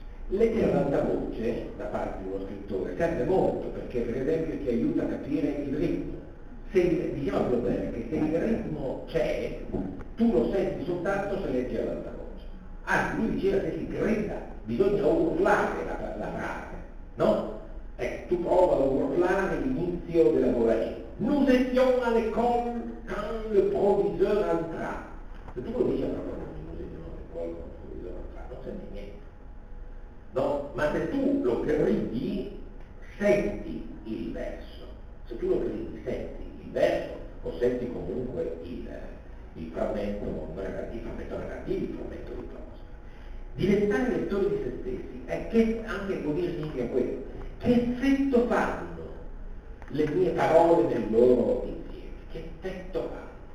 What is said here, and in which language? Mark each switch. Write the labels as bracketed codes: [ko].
[it] Leggere ad alta voce da parte di uno scrittore serve molto, perché per esempio ti aiuta a capire il ritmo. Se diciamo Flaubert che se il ritmo c'è, tu lo senti soltanto se leggi ad alta voce. Anzi, lui diceva che si grida, bisogna urlare la frase. No? Ecco, tu prova a urlare l'inizio della voragine. [fr] Nous étions à l'école quand le proviseur entra. [it] Se tu lo dici a una parola, [fr] nous étions à l'école quand le proviseur entra, [it] non senti niente. No? Ma se tu lo gridi, senti il verso. Se tu lo gridi, senti il verso, o senti comunque il frammento narrativo, il frammento di prosa. Diventare lettori di se stessi è che, anche vuol dire significa questo, che effetto fanno le mie parole nel loro insieme? Che effetto fanno?